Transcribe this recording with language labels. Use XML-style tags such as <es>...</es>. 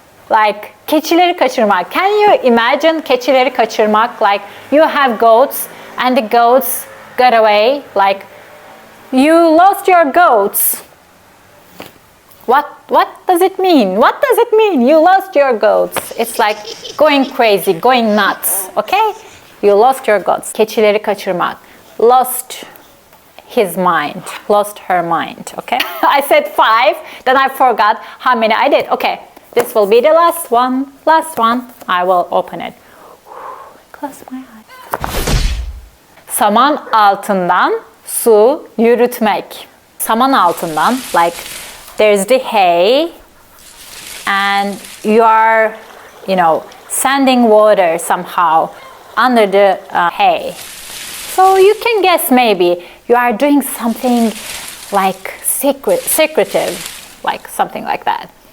<en>Like</en> <tr>keçileri kaçırmak.</tr> <en>Can you imagine keçileri kaçırmak? Like you have goats and the goats got away. Like you lost your goats. What does it mean? What does it mean? You lost your goats. It's like going crazy, going nuts. Okay? You lost your goats.</en> <tr>Keçileri kaçırmak.</tr> <en>Lost his mind. Lost her mind. Okay? I said 5, then I forgot how many I did. Okay. This will be the last one. Last one. I will open it. Close my eyes.</en> <tr>Saman altından su yürütmek. Saman altından,</tr> <en>like there's the hay and you are, sending water somehow under the hay. So you can guess maybe you are doing something like secretive, like something like that.</en>